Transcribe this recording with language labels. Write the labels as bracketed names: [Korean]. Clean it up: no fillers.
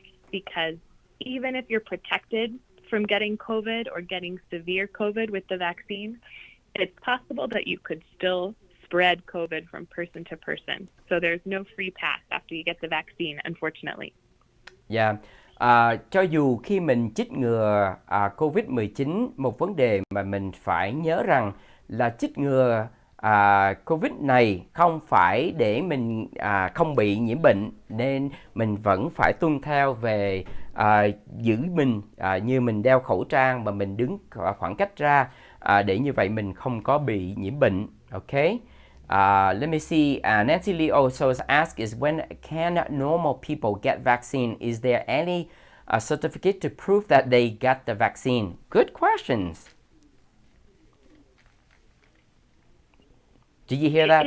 [English] Because even if you're protected from getting COVID or getting severe COVID with the vaccine, it's possible that you could still spread COVID from person to person. So there's no free pass after you get the vaccine, unfortunately. Yeah. [Vietnamese] Cho dù khi mình chích ngừa COVID-19, một vấn đề mà mình phải nhớ rằng là chích ngừa COVID này không phải để mình không bị nhiễm bệnh, nên mình vẫn phải tuân theo về giữ mình như mình đeo khẩu trang và mình đứng khoảng cách ra để như vậy mình không có bị nhiễm bệnh. [English] Okay. Let me see. Nancy Lee also asked is when can normal people get vaccine? Is there any certificate to prove that they got the vaccine? Good questions. Did you hear that,